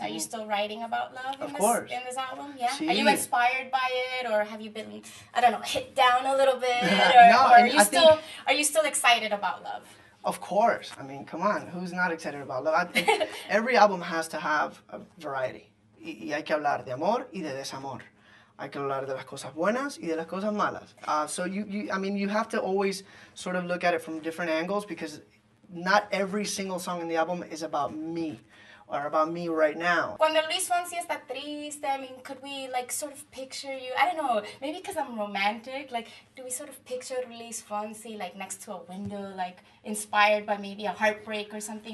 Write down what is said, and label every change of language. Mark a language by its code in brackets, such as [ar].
[en] Are you still writing about love in this album? Yeah. [es] Sí. [en] Are you inspired by it, or have you been, I don't know, hit down a little bit, [es] No, [en] or are you still excited about love? Of course. I mean, come on. Who's not excited about love? I think every album has to have a variety. [es] Y hay que hablar de amor y de desamor. Hay que hablar de las cosas buenas y de las cosas malas. [en] So you have to always sort of look at it from different angles, because not every single song in the album is about me or about me right now. [es] Cuando Luis Fonsi está triste, [en] I mean, could we like sort of picture you? I don't know, maybe because I'm romantic, like, do we sort of picture Luis Fonsi like next to a window, like inspired by maybe a heartbreak or something,